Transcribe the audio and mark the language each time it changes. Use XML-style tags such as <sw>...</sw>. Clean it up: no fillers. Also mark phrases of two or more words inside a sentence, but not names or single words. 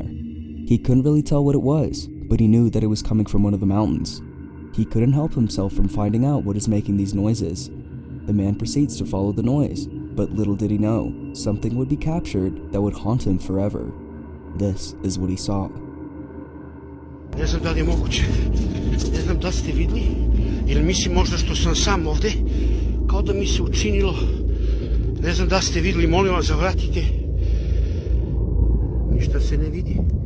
<en>He couldn't really tell what it was, but he knew that it was coming from one of the mountains. He couldn't help himself from finding out what is making these noises. The man proceeds to follow the noise, but little did he know, something would be captured that would haunt him forever. This is what he saw.</en> <sr>Ne znam da li je moguće, ne znam da ste vidli, ili mislim možda što sam sam ovde, kao da mi se učinilo, ne znam da ste vidli, molim vas zavratite, ništa se ne vidi.</sr>